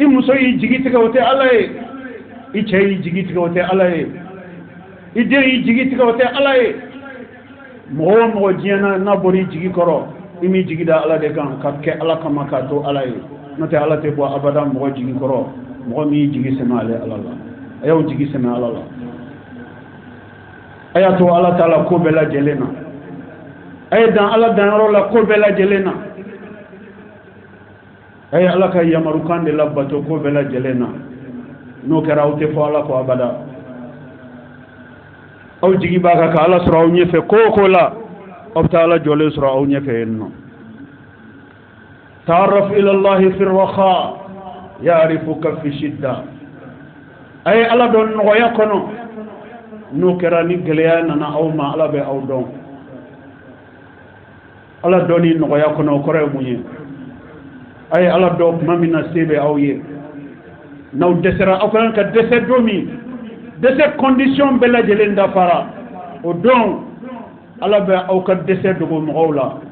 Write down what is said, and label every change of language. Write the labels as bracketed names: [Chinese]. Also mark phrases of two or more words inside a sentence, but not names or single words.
[Bambara] muso y'i jigi tigɛ o tɛ ala ye i cɛ y'i jigi tigɛ o tɛ ala ye i den y'i jigi tigɛ o tɛ ala ye mɔgɔ o mɔgɔ diɲɛna n'a bɔra i jigi kɔrɔ i m'i jigi da ala de kan ka kɛ ala kama k'a to ala ye n'o tɛ ala tɛ bɔ abada mɔgɔ jigi kɔrɔ mɔgɔ min y'i jigi sɛmɛ ale ala la a y'aw jigi sɛmɛ ala la a y'a to ala t'a la ko bɛɛ lajɛlen na a ye dan ala danyɔrɔ la ko bɛɛ lajɛlen na a ye ala ka yamarukan de labato ko bɛɛ lajɛlen na n'o kɛra aw tɛ fɔ ala kɔ abada aw jigi b'a kan ka ala sɔrɔ aw ɲɛfɛ ko o ko la aw bɛ taa ala jɔlen sɔrɔ aw ɲɛfɛ yen nɔ [Arabic] تعرف إلى الله في الرخاء يعرفك في الشدة [Bambara] a ye ala dɔn nɔgɔya kɔnɔ n'o kɛra ni gɛlɛya nana aw ma ala bɛ aw dɔn ala dɔnni nɔgɔya kɔnɔ o kɔrɔ ye mun ye a ye ala dɔn tuma min na se bɛ aw ye n'aw dɛsɛra aw kan ka dɛsɛ don min dɛsɛ condition bɛɛ lajɛlen dafara o don ala bɛ aw ka dɛsɛ dogo mɔgɔw la